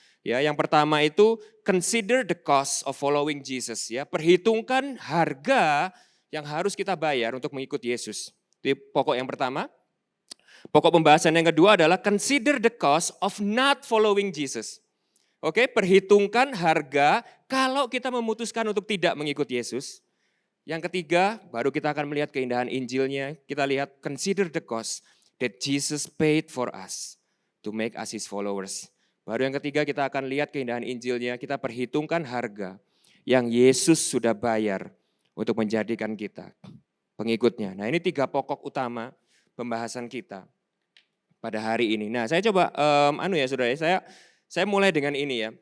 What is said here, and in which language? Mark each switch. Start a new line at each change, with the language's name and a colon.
Indonesian: Ya, yang pertama itu
English: consider the cost of following Jesus
Indonesian: ya, perhitungkan harga yang harus kita bayar untuk mengikuti Yesus. Itu pokok yang pertama. Pokok pembahasan yang kedua adalah
English: consider the cost of not following Jesus.
Indonesian: Oke, perhitungkan harga kalau kita memutuskan untuk tidak mengikuti Yesus. Yang ketiga, baru kita akan melihat keindahan Injilnya. Kita lihat
English: consider the cost that Jesus paid for us to make us his followers.
Indonesian: Baru yang ketiga kita akan lihat keindahan Injilnya, kita perhitungkan harga yang Yesus sudah bayar untuk menjadikan kita pengikutnya. Nah, ini 3 pokok utama pembahasan kita pada hari ini. Nah, saya coba saudara, saya mulai dengan ini ya.